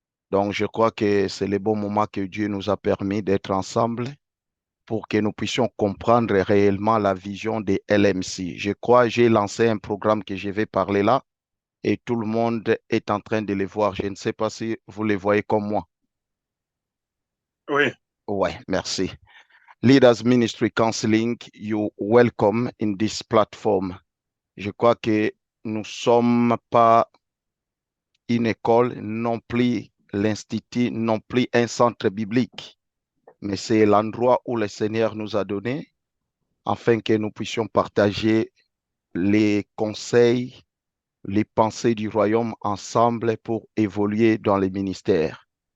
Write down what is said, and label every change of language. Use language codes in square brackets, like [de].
[fr] Donc, je crois que c'est le bon moment que Dieu nous a permis d'être ensemble pour que nous puissions comprendre réellement la vision des LMC. Je crois que j'ai lancé un programme que je vais parler là et tout le monde est en train de le voir. Je ne sais pas si vous le voyez comme moi. Oui. Ouais, merci. [en] Leaders Ministry Counseling, you welcome in this platform. [fr] Je crois que nous ne sommes pas une école, non plus l'institut, non plus un centre biblique, mais c'est l'endroit où le Seigneur nous a donné afin que nous puissions partager les conseils, les pensées du royaume ensemble pour évoluer dans les ministères.